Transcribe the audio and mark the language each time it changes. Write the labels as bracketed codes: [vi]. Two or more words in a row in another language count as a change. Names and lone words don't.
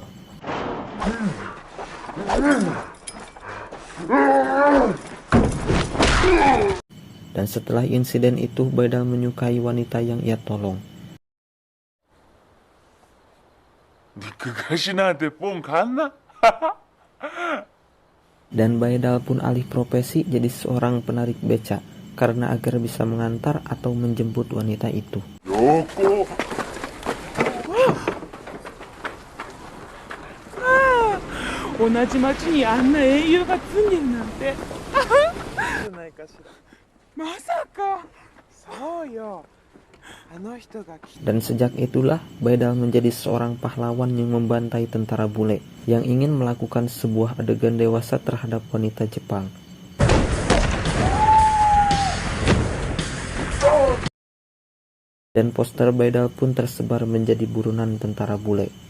[id] Dan setelah insiden itu, Baidal menyukai wanita yang ia tolong. Dan Baidal pun alih profesi jadi seorang penarik beca karena agar bisa mengantar atau menjemput wanita itu. 여고 [ja] 同じ町にあんな英雄が住んでるなんてじゃないかしらまさかそうよあの人が来 [id] Dan sejak itulah Baidal menjadi seorang pahlawan yang membantai tentara bule yang ingin melakukan sebuah adegan dewasa terhadap wanita Jepang. Dan poster Baidal pun tersebar menjadi buronan tentara bule.